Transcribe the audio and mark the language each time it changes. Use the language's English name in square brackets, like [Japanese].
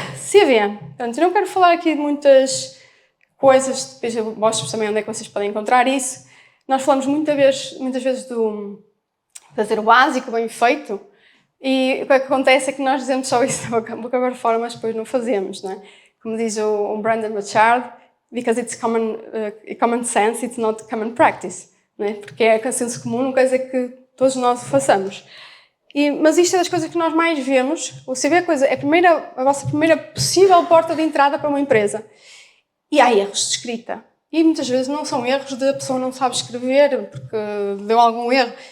[Portuguese] CV. Portanto, eu não quero falar aqui de muitas coisas, depois eu mostro também onde é que vocês podem encontrar isso. Nós falamos muitas vezes do fazer o básico, bem feito, e o que acontece é que nós dizemos só isso da boca para fora, mas depois não fazemos, não é? Como diz o [English] Brandon Burchard, because it's common sense, it's not common practice, [Portuguese] não é? Porque é senso comum, não quer dizer que todos nós o façamos. Mas isto é das coisas que nós mais vemos. O CV é a vossa primeira possível porta de entrada para uma empresa. E há erros de escrita. E muitas vezes não são erros de a pessoa não sabe escrever porque deu algum erro.